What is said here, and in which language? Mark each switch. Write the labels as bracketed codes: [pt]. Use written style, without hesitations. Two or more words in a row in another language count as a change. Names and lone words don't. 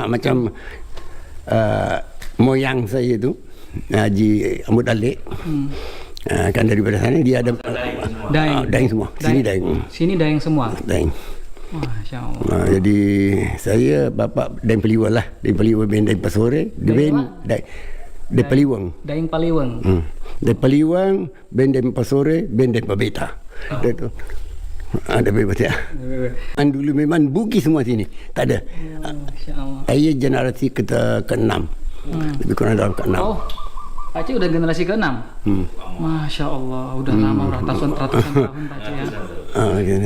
[ms] Macam moyang saya tu, Haji Ahmad Alik, kan daripada sana dia ada Daeng semua. Sini Daeng. Sini Daeng semua. Daeng. [ar] ما شاء الله. [ms] Jadi saya bapa Daeng Peliwang lah. Daeng Peliwang ben Daeng Pasore, ben Daeng Peliwang. Daeng Peliwang. Daeng Peliwang, ben Daeng Pasore, ben Daeng Pabeta. Itu. Ada bebas ya. Dulu memang Bugis semua sini. Tak ada. Saya generasi ke-6. Lebih kurang dalam ke-6. Oh, Pakcik udah generasi ke-6? [ar] ما شاء الله, [ms] udah lama, ratusan tahun Pakcik ya.